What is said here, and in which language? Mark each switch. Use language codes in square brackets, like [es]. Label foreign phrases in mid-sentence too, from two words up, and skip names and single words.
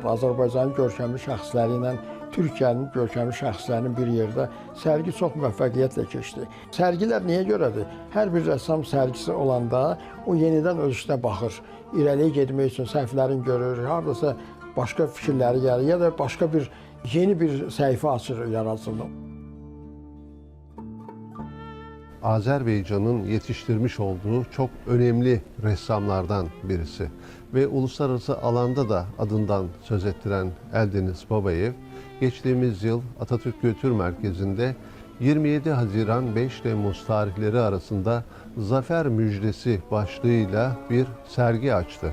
[az] Azərbaycanın görkəmli şəxsləri ilə Türkiyənin görkəmli şəxslərinin bir yerdə sərgi çox müvəffəqiyyətlə keçdi. Sərgilər niyə görədir? Hər bir rəssam sərgisi olanda o yenidən öz işinə baxır. İrəliyə getmək üçün səhvlərini görür, hardasa başqa fikirləri gəlir ya da başqa bir yeni bir səhifə açır yaradıcılığında. [tr] Azerbaycan'ın yetiştirmiş olduğu çok önemli ressamlardan birisi ve uluslararası alanda da adından söz ettiren Eldeniz Babayev, geçtiğimiz yıl Atatürk Kültür Merkezi'nde 27 Haziran 5 Temmuz tarihleri arasında Zafer Müjdesi başlığıyla bir sergi açtı.